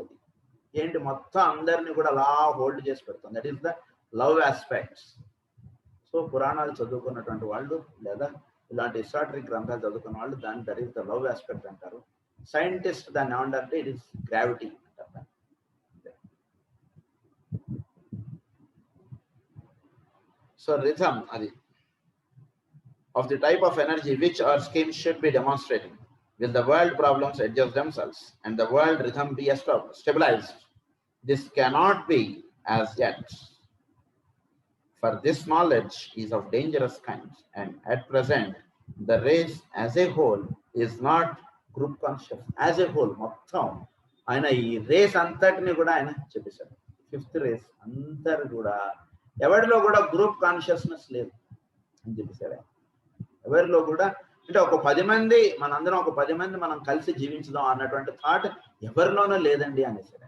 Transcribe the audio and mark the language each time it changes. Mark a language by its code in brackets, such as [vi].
[te] అది ఏంటి మొత్తం అందరినీ కూడా అలా హోల్డ్ చేసి పెడుతుంది. That is the love aspects. So పురాణాలు చదువుకున్నటువంటి వాళ్ళు లేదా ఇలాంటి హిస్టారిక్ గ్రంథాలు చదువుకున్న వాళ్ళు దాన్ని that is the love aspect అంటారు. సైంటిస్ట్ దాన్ని ఏమంటారంటే ఇట్ ఈస్ గ్రావిటీ అంటారు. [en] So rhythm అది of the type of energy which our scheme should be demonstrating, will the world problems adjust themselves and the world rhythm be stabilized? This cannot be as yet, for this knowledge is of dangerous kind, and at present the race as a whole is not group conscious. [te] As a whole మొత్తం ఆయన ఈ race అంతటిని కూడా ఆయన చెప్పేశాడు. Fifth race అందరు కూడా ఎవరిలో కూడా గ్రూప్ కాన్షియస్నెస్ లేదు అని చెప్పేశాడు. ఎవరిలో కూడా అంటే ఒక 10 మంది మనందరం ఒక 10 మంది మనం కలిసి జీవించుదాం అన్నటువంటి థాట్ ఎవరిలోనూ లేదండి అనేసి.